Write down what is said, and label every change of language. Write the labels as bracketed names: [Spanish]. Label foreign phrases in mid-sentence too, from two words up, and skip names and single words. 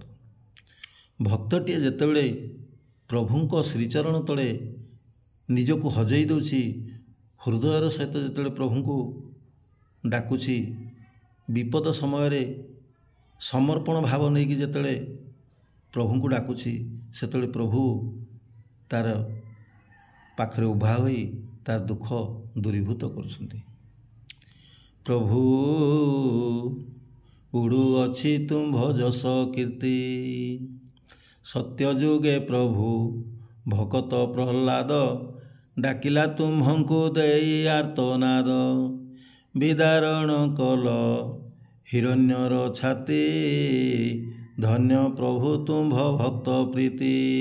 [Odia] ଭକ୍ତଟିଏ ଯେତେବେଳେ ପ୍ରଭୁଙ୍କ ଶ୍ରୀଚରଣ ତଳେ ନିଜକୁ ହଜାଇ ଦଉଛି, ହୃଦୟର ସହିତ ଯେତେବେଳେ ପ୍ରଭୁଙ୍କୁ ଡାକୁଛି, ବିପଦ ସମୟ ରେ ସମର୍ପଣ ଭାବ ନାହିଁ କି ଯେତେବେଳେ ପ୍ରଭୁଙ୍କୁ ଡାକୁଛି, ସେତେବେଳେ ପ୍ରଭୁ ତା'ର ପାଖରେ ଉଭା ହୋଇ ତା'ର ଦୁଃଖ ଦୂରୀଭୂତ କରୁଛନ୍ତି। ପ୍ରଭୁ ଉଡ଼ୁ ଅଛି ତୁମ ଭଜସ କୀର୍ତ୍ତି, ସତ୍ୟ ଯୁଗେ ପ୍ରଭୁ ଭକତ ପ୍ରହ୍ଲାଦ, ଡାକିଲା ତୁମ୍ଭଙ୍କୁ ଦେଇ ଆର୍ତ୍ତନାଦ, ବିଦାରଣ କଲ ହିରଣ୍ୟର ଛାତି, ଧନ୍ୟ ପ୍ରଭୁ ତୁମ ଭକ୍ତ ପ୍ରୀତି।